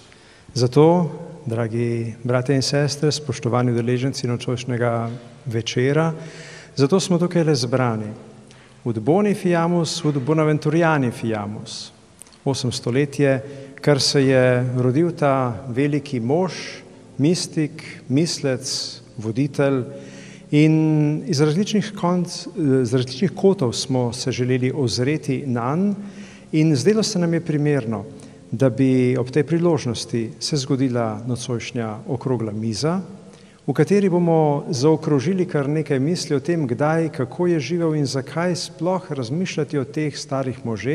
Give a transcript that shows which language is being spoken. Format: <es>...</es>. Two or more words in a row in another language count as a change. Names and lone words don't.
<sl>Zato, dragi brate in sestre, spoštovani udeleženci nocojšnjega večera, zato smo tukaj le zbrani.</sl> <la>Ud boni fiamus, ud bonaventuriani fiamus.</la> <sl>8 stoletje, kar se je rodil ta veliki mož, mistik, mislec, voditelj, in iz različnih kotov smo se želeli ozreti nanj in zdelo se nam je primerno, da bi ob tej priložnosti se zgodila nocojšnja okrogla miza, v kateri bomo zaokrožili kar nekaj misli o tem, kdaj, kako je živel in zakaj sploh razmišljati o teh starih možeh.</sl>